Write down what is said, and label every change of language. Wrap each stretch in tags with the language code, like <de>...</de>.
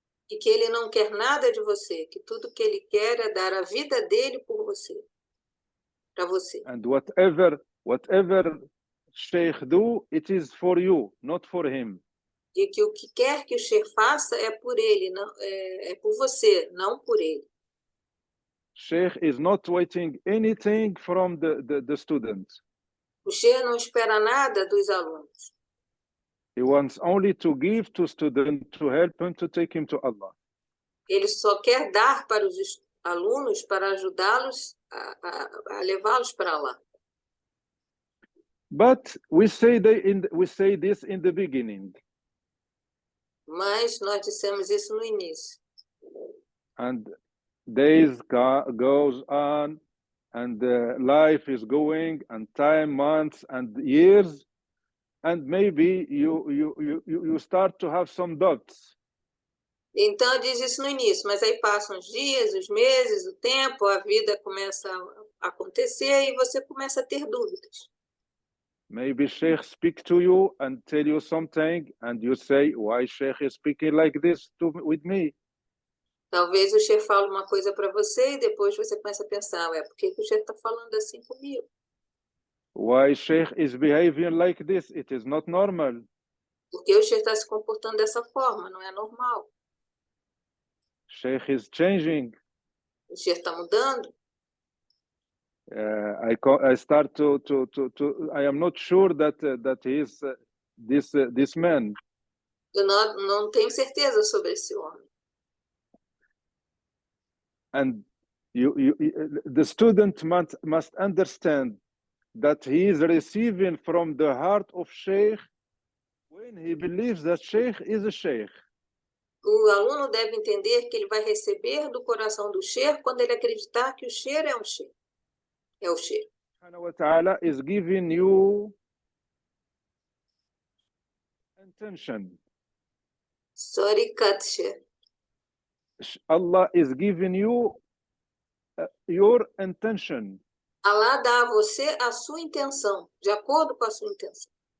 <pt>E que ele não quer nada de você, que tudo que ele quer é dar a vida dele por você, para você.</pt> <en>And whatever Sheikh do, it is for you, not for him.</en> <pt>E que o que quer que o Sheikh faça é por ele, não, é por você, não por ele.</pt> <en>Sheikh is not waiting anything from the student.</en> <pt>O Sheikh não espera nada dos alunos.</pt> <en>He wants only to give to student to help him to take him to Allah.</en> <pt>Ele só quer dar para os alunos para ajudá-los a levá-los para lá.</pt> <en>But we say this in the beginning.</en> <pt>Mas nós dissemos isso no início.</pt> <en>And days goes on, and life is going, and time, months, and years, and maybe you start to have some doubts.</en> <pt>Então, eu disse isso no início, mas aí passam os dias, os meses, o tempo, a vida começa a acontecer e você começa a ter dúvidas.</pt> <en>Maybe Sheikh speak to you and tell you something, and you say, why Sheikh is speaking like this with me?</en> <pt>Talvez o Sheikh fale uma coisa para você e depois você começa a pensar, por que o Sheikh está falando assim comigo?</pt> <en>Why Sheikh is behaving like this? It is not normal.</en> <pt>Por que o Sheikh está se comportando dessa forma? Não é normal.</pt> <en>Sheikh is changing.</en> <pt>O Sheikh está mudando.</pt> <en>I start to I am not sure that he is this man.</en> <pt>Eu não tenho certeza sobre esse homem.</pt> <en>And the student must understand that he is receiving from the heart of Sheikh when he believes that Sheikh is a Sheikh.</en> <pt>O aluno deve entender que ele vai receber do coração do Sheikh quando ele acreditar que o Sheikh é um Sheikh. É o Sheikh.</pt> <en>Subhanahu wa ta'ala is giving you intention. Sorry, cut Sheikh. Allah is giving you your intention.</en> <pt>Allah dá a você a sua intenção, de acordo com a sua intenção.</pt>